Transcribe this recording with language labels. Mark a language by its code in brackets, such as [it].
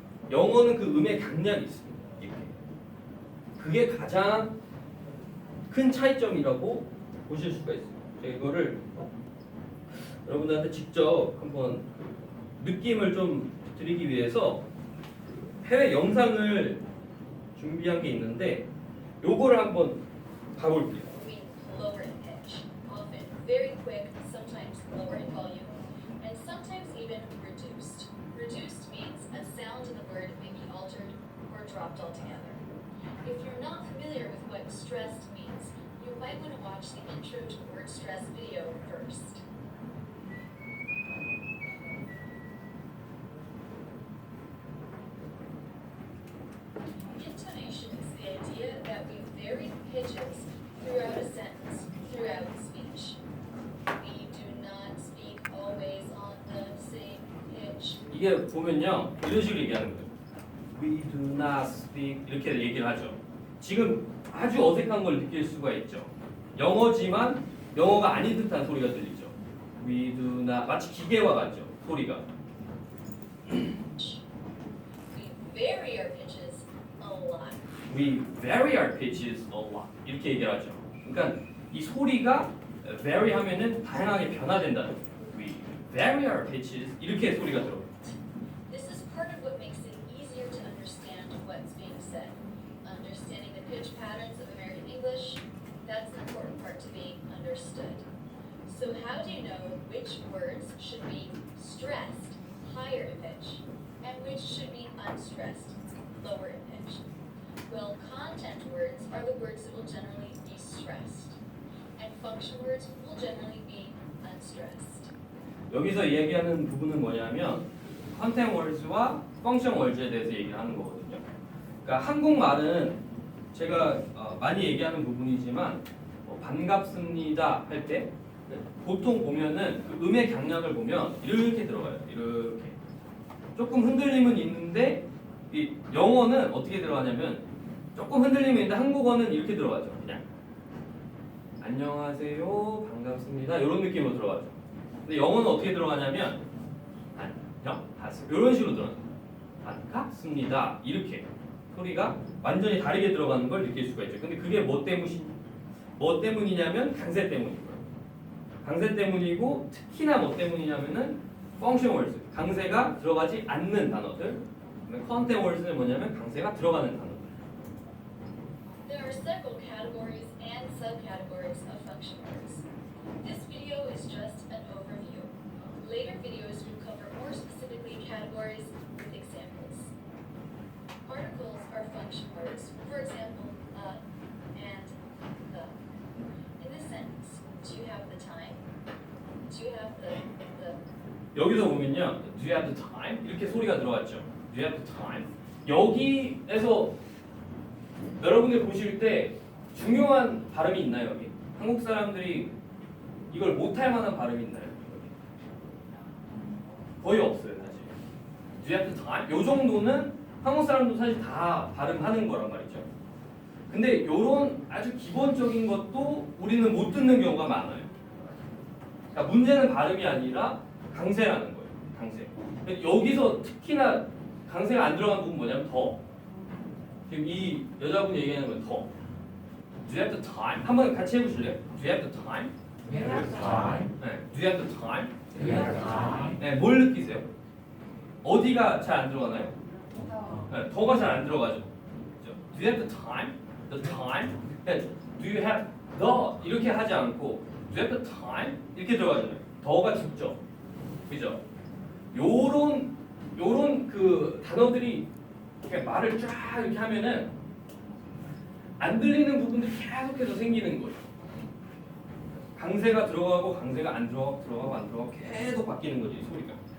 [ko] 영어는 그 음의 강약이 있습니다. 이렇게. 그게 가장 큰 차이점이라고 보실 수가 있어요. 제가 이거를 여러분들한테 직접 한번 느낌을 좀 드리기 위해서 해외 영상을 준비한 게 있는데 요거를 한번 봐볼게요. [en] Lower in pitch, often very quick, sometimes lower in volume, and sometimes even reduced. Reduced means a sound in the word may be altered or dropped altogether. If you're not familiar with what stressed means, you might want to watch the intro to word stress video first. Intonation is the idea that we vary pitches throughout a sentence, throughout speech. We do not speak always on the same pitch. [ko] 이게 보면요 이런 식으로 얘기하는 거예요. [en] We do not speak [ko] 이렇게 얘기를 하죠. 지금 아주 어색한 걸 느낄 수가 있죠. 영어지만 영어가 아닌 듯한 소리가 들리죠. [en] We do not [ko] 마치 기계와 같죠. 소리가. [en] We vary our pitches a lot. We vary our pitches a lot [ko] 이렇게 얘기를 하죠. [en] 그러니까 이 소리가 vary 하면은 다양하게 변화된다는 거예요. We vary our pitches [ko] 이렇게 소리가 들어요. [en] This is part of what makes it easier to understand what's being said. Understanding the pitch patterns of American English, that's an important part to being understood. So how do you know which words should be stressed, higher in pitch, and which should be unstressed, lower in pitch? Well, content words are the words that will generally be stressed, and function words will generally be unstressed. [ko] 여기서 얘기하는 부분은 뭐냐면 컨텐트 월즈와 펑션 월즈에 대해서 얘기를 하는 거거든요. 그러니까 한국말은 제가 많이 얘기하는 부분이지만 반갑습니다 할 때 보통 보면은 그 음의 강약을 보면 이렇게 들어가요. 이렇게 조금 흔들림은 있는데 이 영어는 어떻게 들어가냐면 조금 흔들림이 있는데 한국어는 이렇게 들어가죠. 그냥 안녕하세요 반갑습니다 이런 느낌으로 들어가죠. 근데 영어는 어떻게 들어가냐면 안녕하세요 이런 식으로 들어가요. 반갑습니다 이렇게 소리가 완전히 다르게 들어가는 걸 느낄 수가 있죠. 근데 그게 뭐 때문이냐면 강세 때문이고요. 강세 때문이고 특히나 뭐 때문이냐면은 펑션 월드 강세가 들어가지 않는 단어들. 컨텐트 월드는 뭐냐면 강세가 들어가는 단어들. [en] There are several categories and subcategories of function words. This video is just an overview. Later videos will cover more specifically categories with examples. Articles are function words, for example, and the. In this sentence, do you have the time? Do you have the [ko] 여기서 보면요, [en] do you have the time? [ko] 이렇게 소리가 들어갔죠. [en] Do you have the time? [ko] 여기에서 여러분들 보실 때 중요한 발음이 있나요? 여기 한국 사람들이 이걸 못할 만한 발음이 있나요? 거의 없어요, 사실. [en] Do you have the time? [ko] 요 정도는 한국 사람도 사실 다 발음하는 거란 말이죠. 근데 요런 아주 기본적인 것도 우리는 못 듣는 경우가 많아요. 그러니까 문제는 발음이 아니라 강세라는 거예요. 강세. 여기서 특히나 강세가 안 들어간 부분 뭐냐면 지금 이 여자분이 얘기하는 건 더. [en] Do you have the time? [ko] 한번 같이 해보실래요? [en] Do you have the time? We have time. 네. Do you have the time? We have time. [ko] 네. 뭘 느끼세요? 어디가 잘 안 들어가나요? 네. 더가 잘 안 들어가죠. 그죠? [en] Do you have the time? The time? [ko] 네. [en] Do you have the [ko] 이렇게 하지 않고 [en] Do you have the time? [ko] 이렇게 들어가잖아요. 더가 죽죠. 그죠? 요런 그 단어들이 이렇게 말을 쫙 이렇게 하면은 안 들리는 부분들이 계속해서 생기는 거예요. 강세가 들어가고 강세가 안 들어가고 안 들어가고 계속 바뀌는 거지 소리가.